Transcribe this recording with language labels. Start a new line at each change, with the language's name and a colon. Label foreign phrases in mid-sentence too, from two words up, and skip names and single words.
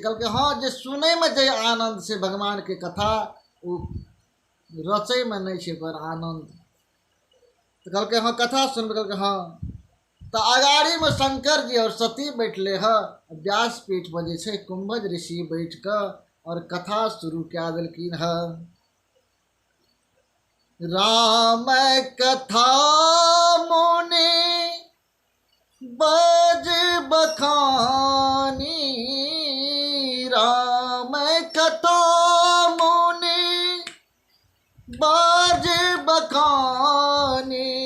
Maithili: कहलकै हाँ, जे सुनैमे जे आनन्द छै भगवानके कथा, ओ रचैमे नहीं छै ओकर आनन्द। तऽ कहलकै हाँ कथा सुनबै। कहलकै हाँ। तऽ अगाड़ीमे शंकर जी और सती बैठले ह, व्यासपीठ पर जे छै कुम्भज ऋषि बैठ कऽ और कथा शुरू कए देलखिन ह।
Awadhi: राम कथा मुनि बज बखानी, राम कथा मुनि बज बखानी,